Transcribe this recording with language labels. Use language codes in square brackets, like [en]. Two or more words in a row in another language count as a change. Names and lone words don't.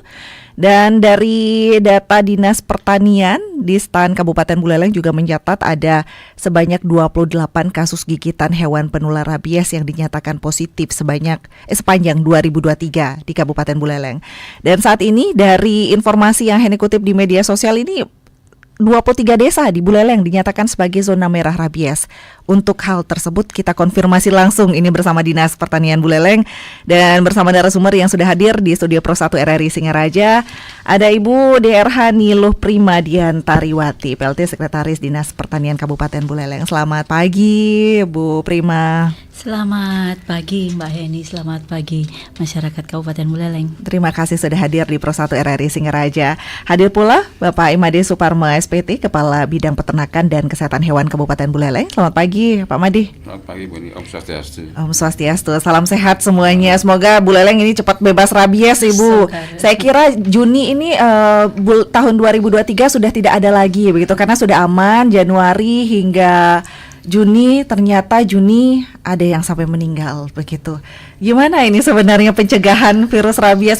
[id] Dan dari data Dinas Pertanian di STAN Kabupaten Buleleng juga mencatat ada sebanyak 28 kasus gigitan hewan penular rabies yang dinyatakan positif sepanjang 2023 di Kabupaten Buleleng. Dan saat ini dari informasi yang Heni kutip di media sosial ini, 23 desa di Buleleng dinyatakan sebagai zona merah rabies. Untuk hal tersebut kita konfirmasi langsung ini bersama Dinas Pertanian Buleleng dan bersama narasumber yang sudah hadir di studio Pro 1 RRI Singaraja. Ada Ibu DR Niluh Prima Diantariwati, PLT Sekretaris Dinas Pertanian Kabupaten Buleleng. Selamat pagi, Bu Prima. Selamat pagi Mbak Heni, selamat pagi masyarakat Kabupaten Buleleng. Terima kasih sudah hadir di Pro 1 RRI Singaraja. Hadir pula Bapak Imade Suparma SPT, Kepala Bidang Peternakan dan Kesehatan Hewan Kabupaten Buleleng. Selamat pagi Pak Madi. Selamat pagi Bu, [ban] Om Swastiastu. Om Swastiastu, [id] salam sehat semuanya. Semoga Buleleng ini cepat bebas rabies Ibu. Saya kira Juni ini tahun 2023 sudah tidak ada lagi begitu, karena sudah aman. Januari hingga Juni, ternyata Juni ada yang sampai meninggal begitu. Gimana ini sebenarnya pencegahan virus rabies?